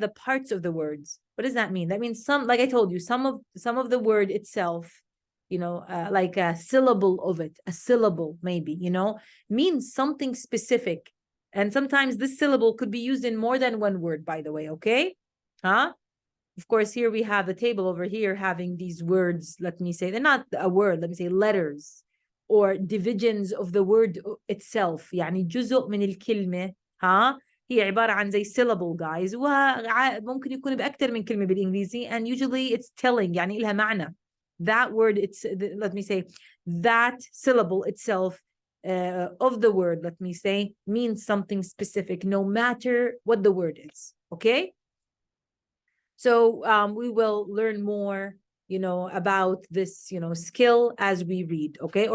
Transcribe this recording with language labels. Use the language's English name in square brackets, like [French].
[English] The parts of the words. What does that mean? That means some, like I told you, some of the word itself, like a syllable of it, a syllable maybe, means something specific. And sometimes this syllable could be used in more than one word, by the way, okay? Huh? Of course, here we have the table over here having these words, let me say, they're not a word, let me say letters or divisions of the word itself. [Arabic] يعني جزء من الكلمة ها هي عبارة عن زي [English] syllable guys [Arabic] وممكن يكون بأكثر من كلمة بالإنجليزي [English] and usually it's telling [Arabic] يعني لها معنى. [English] That word, let me say, that syllable itself of the word, let me say, means something specific no matter what the word is, okay? So we will learn more, about this, skill as we read, okay?